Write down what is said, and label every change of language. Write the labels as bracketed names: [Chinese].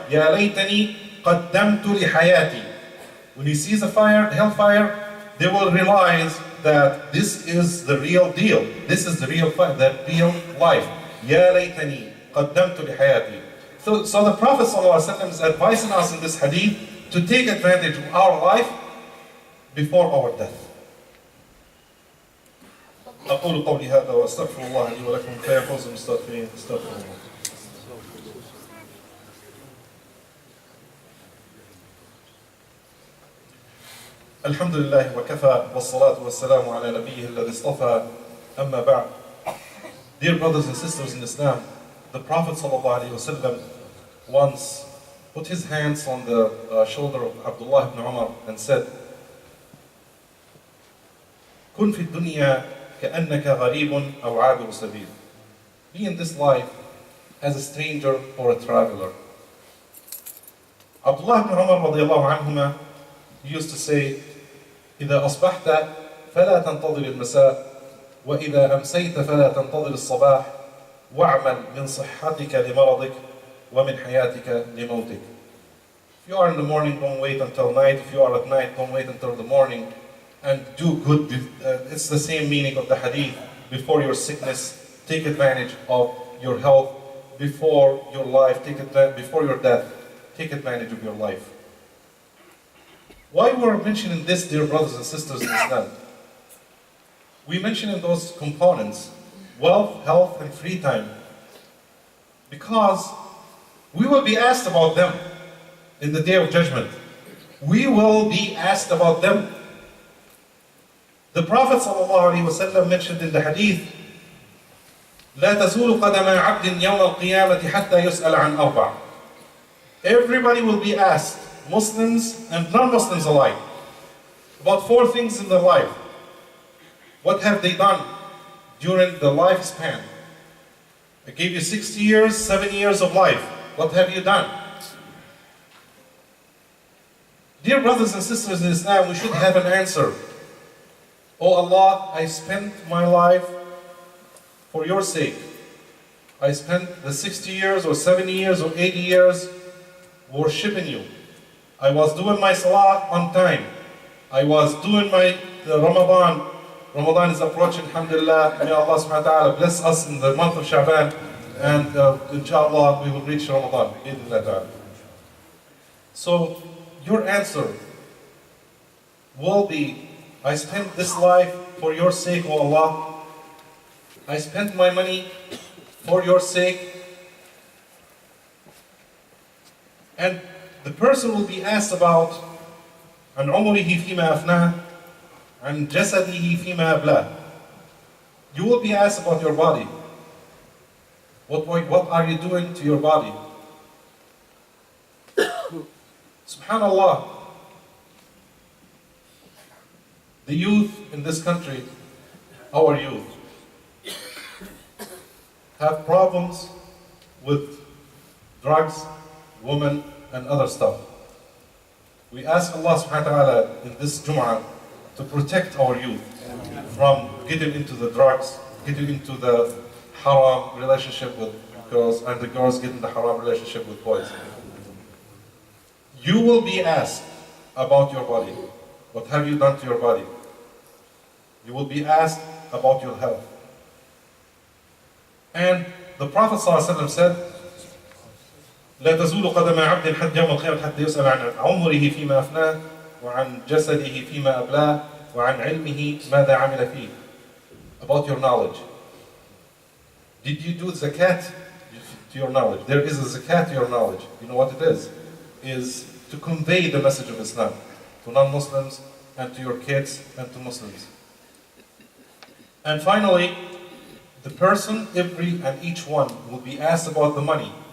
[Arabic] Ya laytani qaddamtu li hayati. [English] When he sees the fire, the hellfire, they will realize that this is the real deal. This is the real life. [Arabic] Ya laytani qaddamtu li hayati. [English] So the Prophet ﷺ is advising us in this hadith to take advantage of our life before our death. [Arabic] أقول قولي هذا وأستغفر الله لي ولكم فيا فوز المستغفرين استغفر الله. الحمد لله وكفى والصلاة والسلام على نبيه الذي اصطفى أما بعد. [English] Dear brothers and sisters in Islam, the Prophet ﷺ once put his hands on the shoulder of Abdullah ibn Umar and said, [Arabic] كن في الدنيا كأنك غريب أو عابر سبيل. [English] Be in this life as a stranger or a traveler. [Arabic] Abdullah ibn Umar رضي الله عنهما [English] used to say, [Arabic] إذا أصبحت فلا تنتظر المساء وإذا أمسيت فلا تنتظر الصباح واعمل من صحتك لمرضك ومن حياتك لموتك. [English] If you are in the morning, don't wait until night. If you are at night, don't wait until the morning. And do good. It's the same meaning of the hadith. Before your sickness, take advantage of your health. Before your life, before your death, take advantage of your life. Why we're mentioning this, dear brothers and sisters in Islam? We mentioned those components, wealth, health, and free time, because we will be asked about them in the day of judgment. We will be asked about them. The Prophet ﷺ mentioned in the hadith, [Arabic] لا تزول قدم عبد يوم القيامة حتى يسأل عن أربع. [English] Everybody will be asked, Muslims and non-Muslims alike, about four things in their life. What have they done during the lifespan? I gave you 60 years, 7 years of life. What have you done? Dear brothers and sisters in Islam, we should have an answer. Oh Allah, I spent my life for your sake. I spent the 60 years or 70 years or 80 years worshipping you. I was doing my salah on time. I was doing my Ramadan. Ramadan is approaching, alhamdulillah. May Allah subhanahu wa ta'ala bless us in the month of Sha'ban. And inshallah, we will reach Ramadan. So, your answer will be, I spent this life for your sake, O Allah. I spent my money for your sake. And the person will be asked about [Arabic] عن عمره فيما أفناه عن جسده فيما أبلاه. [English] You will be asked about your body. What are you doing to your body? Subhanallah. The youth in this country, our youth, have problems with drugs, women, and other stuff. We ask Allah subhanahu wa ta'ala in this Jum'ah to protect our youth from getting into the drugs, getting into the haram relationship with girls, and the girls getting the haram relationship with boys. You will be asked about your body. What have you done to your body? You will be asked about your health. And the Prophet ﷺ said, [Arabic] لا تزول قدم عبد حتى يوم القيامة حتى يسأل عن عمره فيما أفناه وعن جسده فيما أبلاه وعن علمه ماذا عمل فيه. [English] About your knowledge. Did you do zakat to your knowledge? There is a zakat to your knowledge. You know what it is? Is to convey the message of Islam to non-Muslims and to your kids and to Muslims. And finally, the person, every and each one, will be asked about the money.